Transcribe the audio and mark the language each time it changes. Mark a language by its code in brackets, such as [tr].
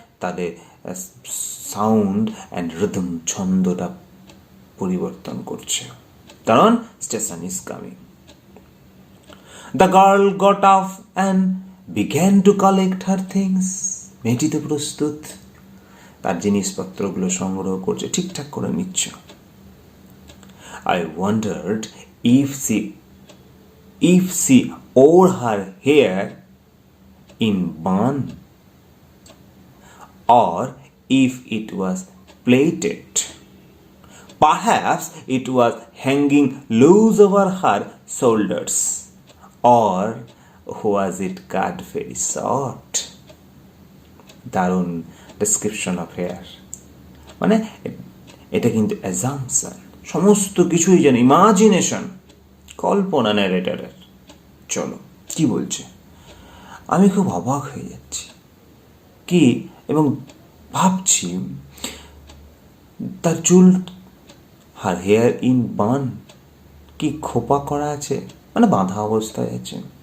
[bn] তাদের [en] sound and rhythm, [bn] ছন্দটা পরিবর্তন করছে, কারণ [en] Station is coming. The girl got up and began to collect her things, [bn] মেয়েটি তো প্রস্তুত, তার জিনিসপত্রগুলো সংগ্রহ করছে, ঠিকঠাক করে নিচ্ছে। [en] I wondered if she wore her hair in bun or if it was plaited. Perhaps it was hanging loose over her shoulders, or was it cut very short? [bn] দারুণ [en] description of hair, [bn] মানে এটা কিন্তু assumption, সমস্ত কিছুই যেন imagination, কল্পনা ন্যারেটারের। চলো, কি বলছে? আমি খুব অবাক হয়ে যাচ্ছি কি, এবং ভাবছি তার চুল, [en] her hair in bun, [bn] কি খোপা করা আছে, মানে বাঁধা অবস্থায় আছে।